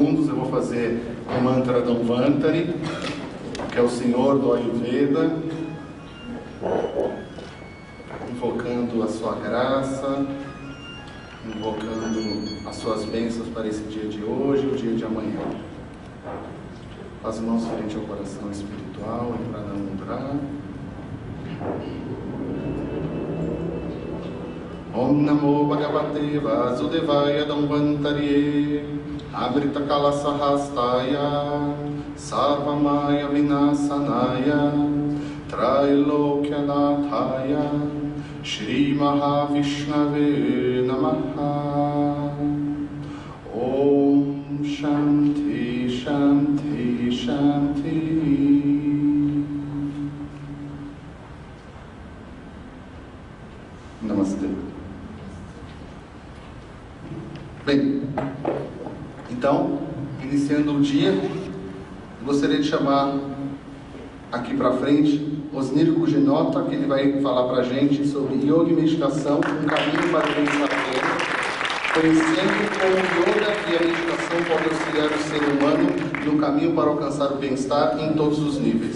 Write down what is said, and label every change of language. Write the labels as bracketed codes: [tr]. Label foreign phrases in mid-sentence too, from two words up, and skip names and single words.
[pt] Eu vou fazer o mantra Dhanvantari, que é o Senhor do Ayurveda, invocando a sua graça, invocando as suas bênçãos para esse dia de hoje e o dia de amanhã. As mãos frente ao coração espiritual e para não lembrar. [sa] ॐ नमो भगवते वासुदेवाय धन्वन्तरये अवृत कलशहस्ताय सर्वामय विनाशनाय त्रैलोक्यनाथाय श्री महाविष्णवे नमः. ॐ शान्ति शान्ति शान्ति. [pt] Namastê. Bem, então, iniciando o dia, gostaria de chamar aqui para frente Osnir Kujenota, que ele vai falar para a gente sobre yoga e meditação, um caminho para o bem-estar pleno, conhecendo como o yoga e a meditação podem auxiliar o ser humano no caminho para alcançar o bem-estar em todos os níveis.